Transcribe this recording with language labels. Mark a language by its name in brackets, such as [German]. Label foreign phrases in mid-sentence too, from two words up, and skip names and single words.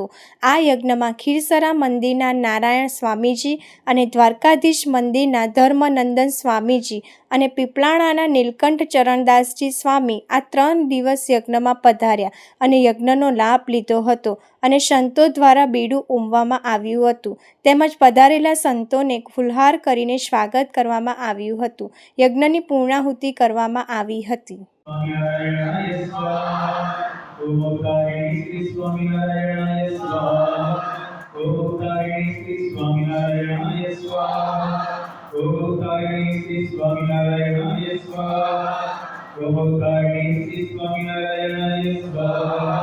[Gujarati] આ યજ્ઞમાં ખીરસરા મંદિરના નારાયણ સ્વામીજી અને દ્વારકાધીશ મંદિરના ધર્મનંદન સ્વામીજી અને પીપળાણાના નીલકંઠ ચરણદાસજી સ્વામી આ 3 દિવસ યજ્ઞમાં પધાર્યા અને યજ્ઞનો લાભ લીધો હતો અને સંતો દ્વારા બીડું ઉમવામાં આવ્યું હતું. તેમજ પધારેલા સંતોને ફુલહાર કરીને સ્વાગત કરવામાં આવ્યું હતું. યજ્ઞની પૂર્ણાહુતિ કરવામાં આવી હતી. [Sanskrit] ओम तारिणी श्री स्वामिनारायणाय स्वाहा. ओम तारिणी श्री स्वामिनारायणाय स्वाहा. ओम तारिणी श्री स्वामिनारायणाय स्वाहा.